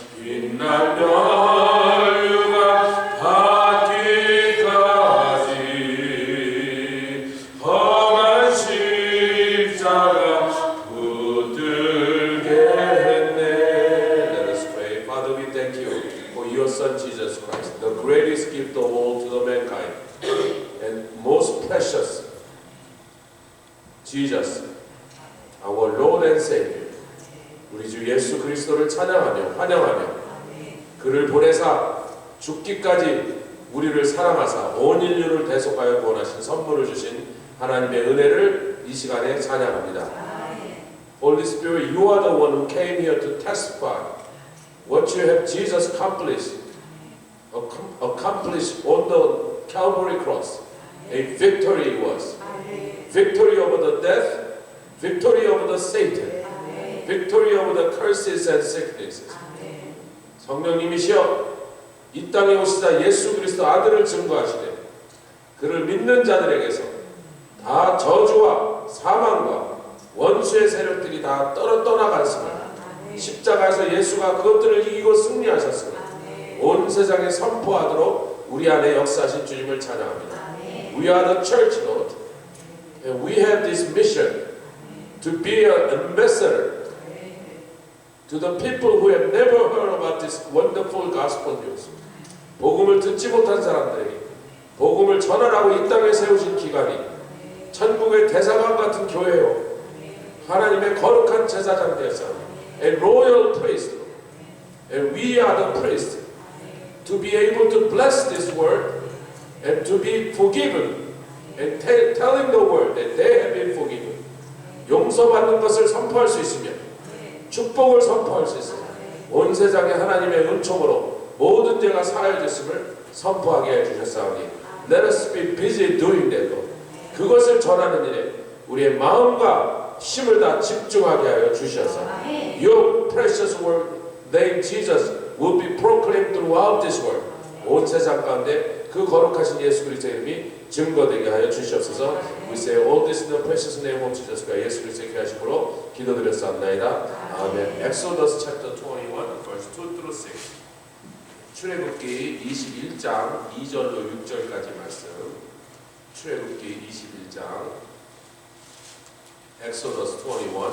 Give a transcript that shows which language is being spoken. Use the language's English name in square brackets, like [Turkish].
[Korean] 빛난 면류관 받기까지 험한 십자가 붙들겠네. [English] Let us pray. Father, we thank you for your Son Jesus Christ, the greatest gift of all to the mankind, and most precious Jesus, our Lord and Savior. [Korean] 우리 주 예수 그리스도를 찬양하며 환영하며 그를 보내사 죽기까지 우리를 사랑하사 온 인류를 대속하여 구원하신 선물을 주신 하나님의 은혜를 이 시간에 찬양합니다. [English] Holy Spirit, you are the one who came here to testify what you have Jesus accomplished on the Calvary cross. A victory it was. Victory over the death, victory over the Satan, victory over the curses and sicknesses. [Korean] 성령님이시여 이 땅에 오시다 예수 그리스도 아들을 증거하시되 그를 믿는 자들에게서 다 저주와 사망과 원수의 세력들이 다 떠나갔으며 십자가에서 예수가 그것들을 이기고 승리하셨으며 온 세상에 선포하도록 우리 안에 역사하신 주님을 찬양합니다. [English] We are the church, Lord. And we have this mission to be an ambassador to the people who have never heard about this wonderful gospel news. [Korean] 복음을 듣지 못한 사람들에게 복음을 전하라고 이 땅에 세우신 기관이 천국의 대사관 같은 교회요, 하나님의 거룩한 제사장 되어서 [English] a royal priest, and we are the priest to be able to bless this word and to be forgiven and telling the world that they have been forgiven. [Korean] 용서받는 것을 선포할 수 있으며 축복을 선포할 수 있으며 온 세상에 하나님의 은총으로 모든 죄가 사하여졌음을 선포하게 해주셨사오니 [English] Let us be busy doing that, Lord. [Korean] 그것을 전하는 일에 우리의 마음과 힘을 다 집중하게 하여 주셔서 [English] Your precious word, name Jesus, will be proclaimed throughout this world. [Korean] 온 세상 가운데 그 거룩하신 예수 그리스도의 이름이 증거되게 하여 주시옵소서. [English] We say all this in the precious name of Jesus Christ. [Korean] 예수 그리스도의 귀하심으로 기도드렸사옵나이다. 아멘. [English] Exodus chapter 21, verse 2 through 6. [Korean] 출애굽기 21장 2절로 6절까지 말씀. 출애굽기 21장 Exodus 21.